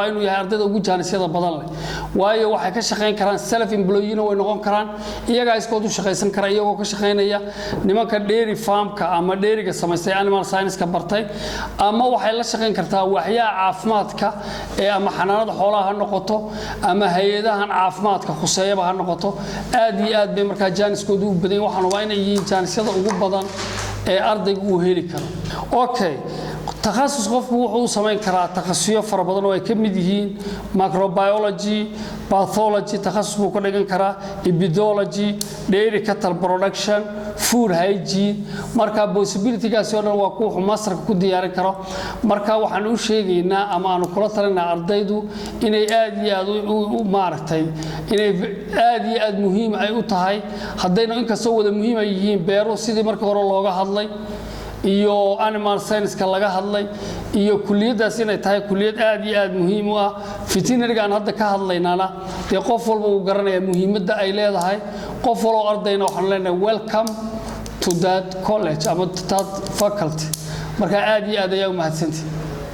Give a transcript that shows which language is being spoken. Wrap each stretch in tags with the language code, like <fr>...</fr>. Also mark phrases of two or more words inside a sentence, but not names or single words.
<so>inuu yahay ardayda ugu jaanisada badan leh waayo waxay ka shaqeyn karaan</so> <en>self employee</en> <so>way noqon karaan iyaga iskood u shaqeyn kara iyagoo ka shaqeynaya nimanka</so> <en>dairy farm-ka</en> <so>ama dairy-ga samaystay</so> <en>animal science-ka</en> <so>bartay ama waxay la shaqeyn kartaa waxyaha caafimaadka ee ama xanaanada xoolaha ha noqoto ama hay'adahan caafimaadka khuseeyaba ha noqoto aad iyo aad bay markaa jaaniskoodu u badan waxaan waa inay yihiin jaanisyada ugu badan ee ardaygu uu heli karo takhasus qofku wuxuu sameyn karaa takhasusiyo fara badan oo ay ka mid yihiin</so> <en>microbiology pathology</en> <so>takhasus buu ka dhigan karaa</so> <en>epidemiology dairy cattle production food hygiene</en> <so>marka possibility-gaasi oo dhan waa kuwa masterka ku diyaarin karo marka waxaan u sheegaynaa ama aanu kula talinaa ardaydu inay aad iyo aad u maaragtay inay aad iyo aad muhiim ay u tahay haddayna inkastoo wada muhiim ay yihiin beero sidii markii hore looga hadlay iyo</so> <en>animal science-ka</en> <so>laga hadlay iyo kulliyadaas inay tahay kulliyad aad iyo aad muhiim u ah veterinary-ga aan hadda ka hadlaynana dee qof walba uu garanaya muhiimadda ay leedahay qof waloo ardayna waxaan leenahay</so> <en>welcome to that college</en> <so>ama</so> <en>to that faculty</en> <so>marka aad iyo aad ayaa u mahadsantihiin</so>